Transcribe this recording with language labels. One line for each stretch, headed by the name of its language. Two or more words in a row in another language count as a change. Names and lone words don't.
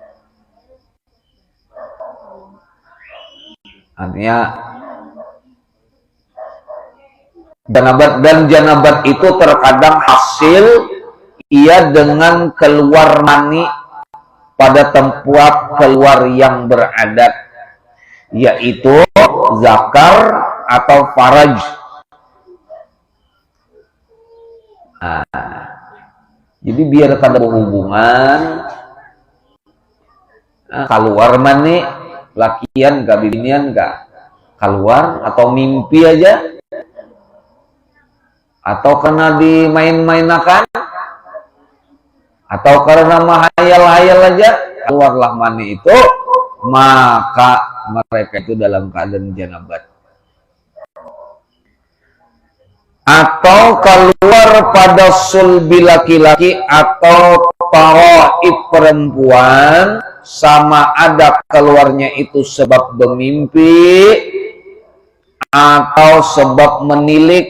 Malay: Artinya Janabat, dan janabat itu terkadang hasil ia dengan keluar mani pada tempat keluar yang beradat, yaitu zakar atau faraj.
Banjar: Nah, jadi biar kada berhubungan keluar mani lakian kah binian kah keluar, atau mimpi aja, atau karena dimain-mainakan, atau karena mahayal-hayal aja keluarlah mani itu, maka mereka itu dalam keadaan janabat.
Malay: Atau keluar pada sulbi laki-laki atau taraib perempuan, sama ada keluarnya itu sebab bermimpi atau sebab menilik.